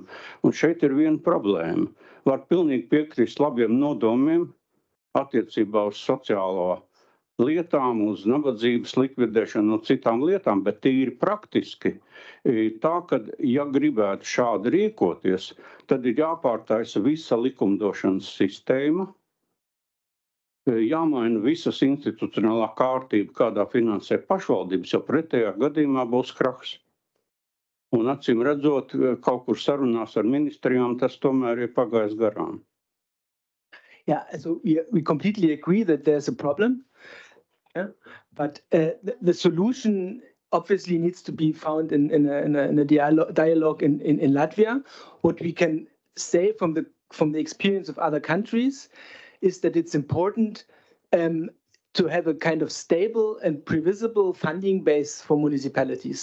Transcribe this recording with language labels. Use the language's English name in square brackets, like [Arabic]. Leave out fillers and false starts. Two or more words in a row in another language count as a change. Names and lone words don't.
[Latvian] Un šeit ir viena problēma. Var pilnīgi piekrist labiem nodomiem attiecībā uz sociālo lietām, uz nabadzības likvidēšanu un citām lietām, bet tīri praktiski tā, ka ja gribētu šādi rīkoties, tad ir jāpārtaisa visa likumdošanas sistēma, jāmaina visas institucionālā kārtība, kādā finansē pašvaldības, jo pretējā gadījumā būs krahs. Un acīm redzot, kaut kur sarunās ar ministrijām tas tomēr ir pagājis garām. [English] Yeah, so we completely agree that there's a problem, yeah? But the solution obviously needs to be found in a dialogue in Latvia. What we can say from the experience of other countries is that it's important to have a kind of stable and previsible funding base for municipalities.